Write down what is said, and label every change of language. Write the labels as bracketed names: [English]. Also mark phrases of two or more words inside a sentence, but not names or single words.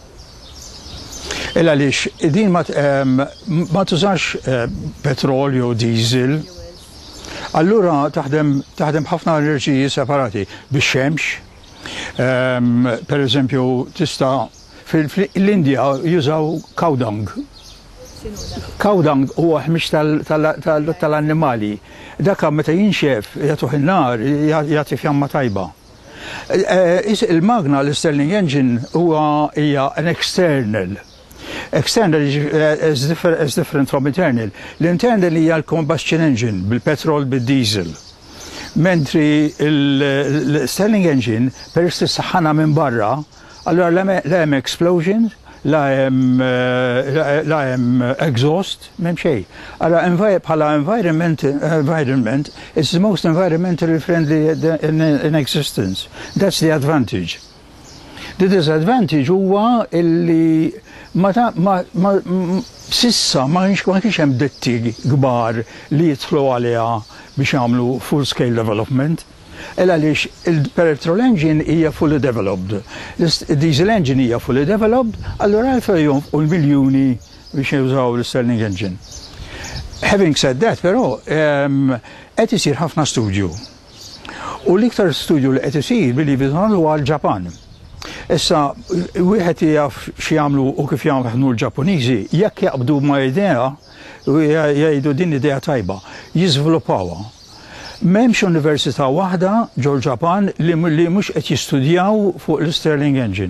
[Maltese] Għaliex din ma tużax petrol jew diesel. Allura taħdem ħafna enerġiji separati bix-xemx. Per eżempju, tista' fil-Indja jużaw cow dung. Cow dung huwa ħmix tal-annimali. Dak meta jinxef jagħtuh in-nar jagħti fjamma tajba. Il-magna l-Sterling Engine hija [English] an external. External is different from internal. [Maltese] L-internal hija l- [English] combustion engine [Maltese] bil-petrol bil-diesel. Mentri il-Sterling Engine peress tissaħħana minn barra, allora la hemm explosion, la hemm exhaust, m'hemm xejn. Allora bħala [English] environment, it's the most environmentally friendly in existence. That's the advantage. The disadvantage [Maltese] huwa illi sissa ma kienx hemm detti kbar li jidħlu għaliha biex jagħmlu [English] full scale development. [Maltese] Għaliex il-petrol engine hija [English] fully developed. [Maltese] Il-diesel engine hija [English] fully developed, [Maltese] allura għalfejn u l-miljuni biex jużaw l-Sterling Engine. [English] Having said that, [Maltese] però, qed isir ħafna studju. U l-iktar studju li qed isir [English] believe it or not [Maltese] huwa l-Ġapan. Issa, wieħed jaf xi jagħmlu u kif jagħmlu l-Ġappuniżi, jekk jaqbdu ma' idea u jgħidu din idea tajba, jiżviluppawha. M'hemmx università waħda ġol-Ġapan li mhux qed jistudjaw fuq l-Sterling Engine.